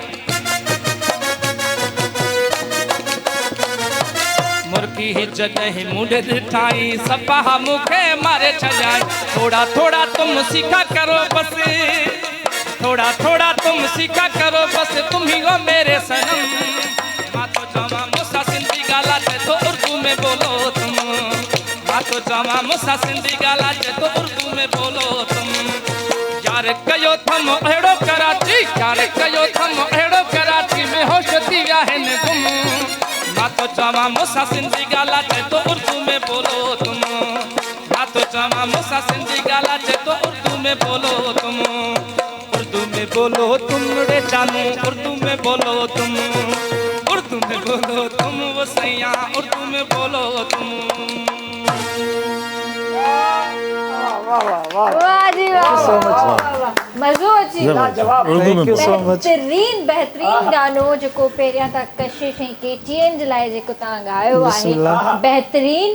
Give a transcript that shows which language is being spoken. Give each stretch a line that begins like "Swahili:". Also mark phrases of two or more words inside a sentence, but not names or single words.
Sindhi: मुर्गी जॾहिं मुंड ॾिठाई सफ़ा मूंखे मारे छॾियाई
Urdu: تھوڑا تھوڑا تم سیکھا کرو بس تھوڑا تھوڑا تم سیکھا کرو بس تم ہی ہو میرے صنم
Sindhi: मां तो चवां मूंसां सिंधी ॻाल्हाए
Urdu: تو اردو میں بولو تم
Sindhi: मां तो चवां मूंसां सिंधी
Urdu: ॻाल्हाए تو اردو میں بولو تم
Sindhi: यार कयो थम अहिड़ो कराची यार कयो थम अहिड़ो कराची में होश थी विया आहिनि गुम मां तो चवां मूंसां सिंधी ॻाल्हाए
Urdu: تو اردو میں بولو تم
Sindhi: मां तो चवां मूंसां सिंधी ॻाल्हाए
Urdu: تو اردو میں بولو تم اردو میں بولو تم رے جانو اردو میں بولو تم اردو میں بولو تم وو سیاں اردو میں بولو تم
Sindhi: वाह जी वाह मज़ो अची बेहतरीन बेहतरीन गानो जेको पहिरियां त कशिश ऐं केटीएन जे लाइ जेको तव्हां ॻायो आहे बेहतरीन